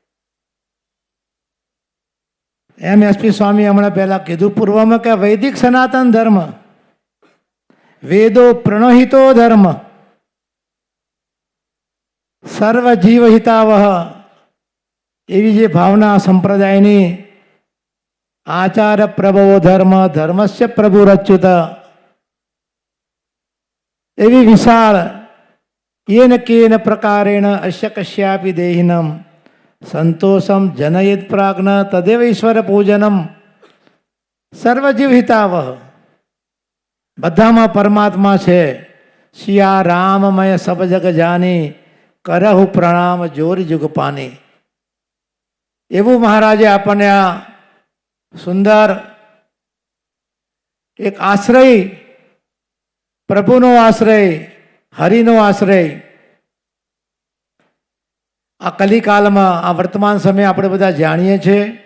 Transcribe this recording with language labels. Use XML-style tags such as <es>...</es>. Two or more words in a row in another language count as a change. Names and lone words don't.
<gu>એમ એસપી સ્વામી હમણાં પહેલાં કીધું પૂર્વમાં કે વૈદિક સનાતન ધર્મ,</gu> <sa>વેદો પ્રણહિતો ધર્મ, સર્વ જીવ હિતાવહ,</sa> <gu>એવી જે ભાવના સંપ્રદાયની</gu> <sa>આચાર પ્રભવો ધર્મ, ધર્મસ્ય પ્રભુરચ્યુત,</sa> <gu>એવી વિશાળ</gu> <sa>येन केन प्रकारेण अस्य कस्यापि देहिनं संतोषम जनयेत प्राज्ञ तदेव ईश्वर पूजनम સર્વજીવ હિતાવહ.</sa> <gu>બધામાં પરમાત્મા છે.</gu> <awa>सिया राममय सब जग जानी करहु प्रणाम जोरी जुग पानी.</awa> <gu>એવું મહારાજે આપણને આ સુંદર એક આશ્રય, પ્રભુનો આશ્રય, હરિનો આશ્રય, આ કલિકાલમાં, આ વર્તમાન સમયે આપણે બધા જાણીએ છીએ.</gu>